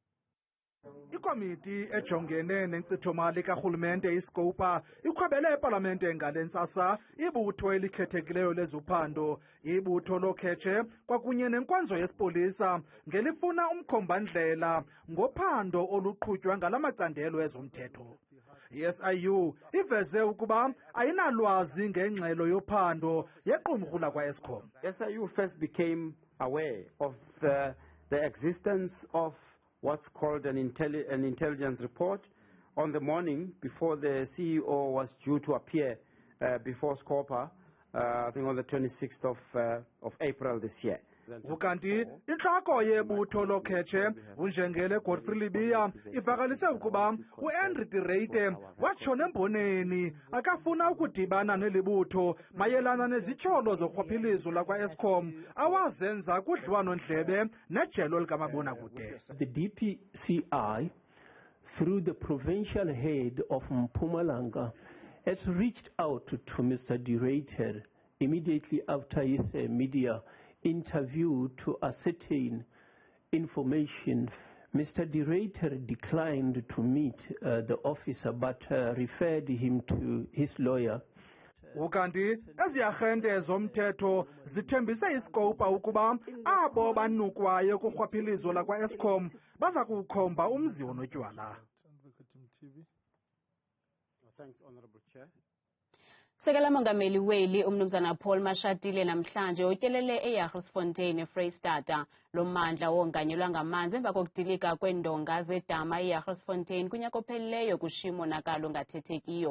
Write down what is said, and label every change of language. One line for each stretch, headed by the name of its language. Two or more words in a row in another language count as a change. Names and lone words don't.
Xhosa: Ikomiti ejongene nenkcitho-mali karhulumente i-SCOPA ikhwabele epalamente ngale ntsasa ibutho elikhethekileyo lezophando, ibutho lookhetshe kwakunye nenkonzo yesipolisa ngelifuna umkhombandlela ngophando oluqhutywa ngala macandelo ezomthetho. I-SIU iveze ukuba ayinalwazi ngengxelo yophando yequmrhu lakwa-Eskom.
English: SIU first became aware of the existence of what's called an intelligence report on the morning before the CEO was due to appear before SCOPA, I think on the 26th of April this year.
Xhosa: Ukanti inhloko yebutho lokhetshe unjengele Godfrey Libiya ivakalise ukuba uAndre Direte watshona emboneni akafuna ukudibana nelibutho mayelana nezityholo zorhwaphilizo lakwa-Eskom awazenza kudliwano-ndlebe nejelo likamabonakude.
English: The DPCI, through the provincial head of Mpumalanga, has reached out to Mr. Direte immediately after his media interview to ascertain information. Mr. Direte declined to meet the officer but referred him to his lawyer.
Xhosa: Ukanti ezi-arhente zomthetho zithembise i-SCOPA ukuba abo banukwayo kurhwaphilizo lakwa-Eskom baza kukhomba umzi onotywala.
English: Thanks, Honorable Chair.
Xhosa: Sekela mongameli weli umnumzana Paul Mashatile namhlanje utyelele eYagersfontein eFreystata lo mmandla wonganyelwa ngamanzi emva kokudilika kweendonga zedama eYagersfontein kunyaka ophelileyo kushimo nakalo ngathethekiyo.